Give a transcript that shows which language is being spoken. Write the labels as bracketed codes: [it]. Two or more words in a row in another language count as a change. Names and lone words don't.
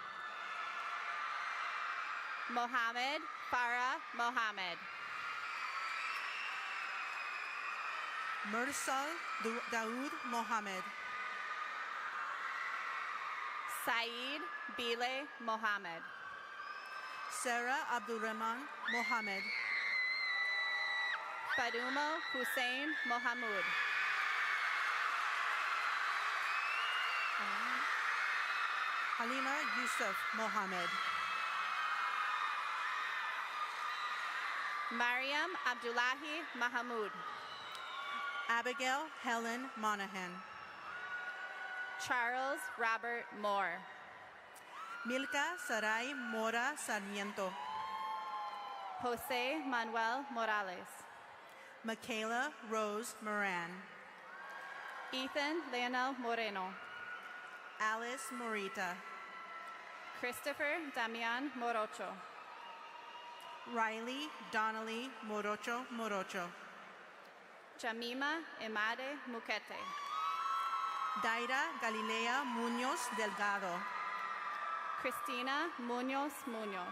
[en] Mohammed Farah Mohammed. Mursal Daoud Mohammed. Saeed Bile Mohammed. Sarah Abdurrahman Mohammed. Fadumo Hussein Mohamud. Halima Yusuf Mohammed. Mariam Abdullahi Mahamud. Abigail Helen Monahan. Charles Robert Moore. Milka Saray Mora Sarmiento. Jose Manuel Morales. Michaela Rose Moran. Ethan Leonel Moreno. Alice Morita. Christopher Damian Morocho. Riley Donnelly Morocho Morocho. Jamima Imade Mukete. Daira Galilea Munoz Delgado. Christina Munoz Munoz.